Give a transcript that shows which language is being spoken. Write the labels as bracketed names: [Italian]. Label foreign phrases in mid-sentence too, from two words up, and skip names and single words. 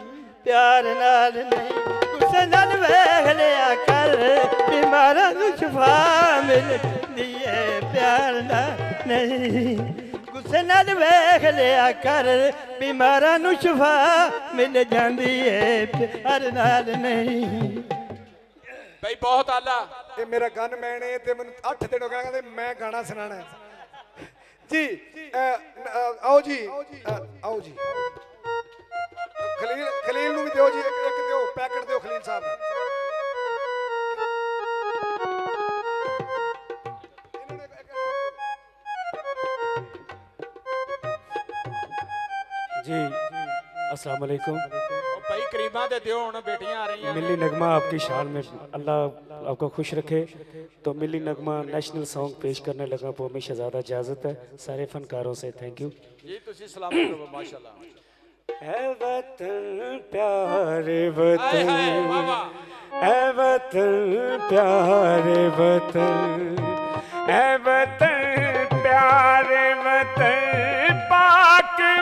[Punjabi] ਗੁੱਸੇ ਨਾਲ ਵੇਖ ਲਿਆ ਕਰ ਬੀਮਾਰਾਂ ਨੂੰ ਸ਼ਫ਼ਾ ਮਿਲਦੀ ਹੈ ਪਿਆਰ ਨਾਲ ਨਹੀਂ ਗੁੱਸੇ ਨਾਲ ਵੇਖ ਲਿਆ ਕਰ ਬੀਮਾਰਾਂ ਨੂੰ ਸ਼ਫ਼ਾ ਮਿਲ ਜਾਂਦੀ ਹੈ ਪਿਆਰ ਨਾਲ ਨਹੀਂ ਭਾਈ ਬਹੁਤ ਆਲਾ ਯੇ ਮੇਰਾ ਗਨ ਮੈਨ ਹੈ ਤੇ ਮੈਨੂੰ 8 ਦਿਨ ਹੋ ਗਏ ਕਹਿੰਦੇ ਮੈਂ ਗਾਣਾ ਸੁਣਾਉਣਾ ਹੈ ਜੀ ਆਓ ਜੀ ਖ਼ਲੀਲ ਨੂੰ ਭੀ ਦਿਓ ਜੀ ਇੱਕ ਦਿਓ ਪੈਕਟ ਦਿਓ ਖ਼ਲੀਲ ਸਾਹਬ जी [Arabic] السلام عليكم [Punjabi] ਭਾਈ ਕਰੀਬਾ ਦੇ ਦਿਓ ਹੁਣ ਬੇਟੀਆਂ ਆ ਰਹੀ ਹੈਂ [Urdu] ملی نغمہ آپ کی شان میں اللہ آپ کو خوش رکھے تو ملی نغمہ [English] national song [Urdu] پیش کرنے لگا وہ ہمیں شہزادہ اجازت ہے سارے فنکاروں سے [English] thank you [Punjabi] ਜੀ ਤੁਸੀਂ ਸਲਾਮਤ ਰਹੋ ਮਾਸ਼ਾਅੱਲਾਹ [Urdu] اے وطن پیارے وطن اے وطن پیارے وطن اے وطن پیارے وطن پاک